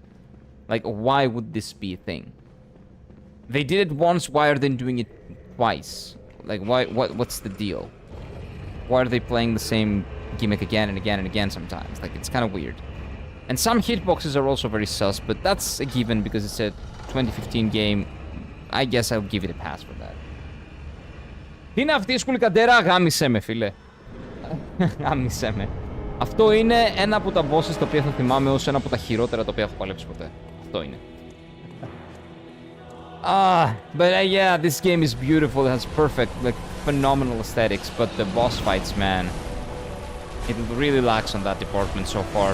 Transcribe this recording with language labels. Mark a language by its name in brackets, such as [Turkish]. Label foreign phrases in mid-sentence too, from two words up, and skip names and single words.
[English] Like, why would this be a thing? They did it once, why are they doing it twice? Like, what's the deal? Why are they playing the same gimmick again and again and again sometimes? Like, it's kind of weird. And some hitboxes are also very sus, but that's a given because it's a 2015 game. I guess I'll give it a pass for that. [Greek] Τι είναι αυτή η σκουλκαντέρα, γάμισε με, φίλε. Γάμισε με. Αυτό είναι ένα από τα bosses τα οποία θα θυμάμαι ως ένα από τα χειρότερα τα οποία έχω παλέψει ποτέ. Αυτό είναι. [English] But yeah, this game is beautiful. It has perfect, like, phenomenal aesthetics, but the boss fights, man, it really lacks on that department so far.